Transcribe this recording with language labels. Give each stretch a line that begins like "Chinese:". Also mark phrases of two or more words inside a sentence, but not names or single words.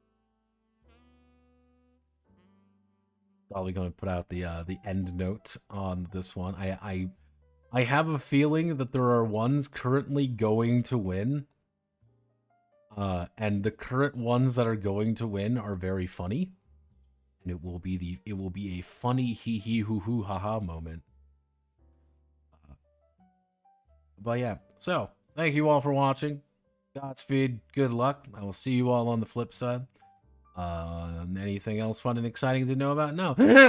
English: Probably going to put out the end note on this one. I have a feeling that there are ones currently going to win, and the current ones that are going to win are very funny, and it will be a funny hee hee hoo hoo ha ha moment. But yeah, so thank you all for watching. Godspeed, good luck. I will see you all on the flip side. Anything else fun and exciting to know about? No.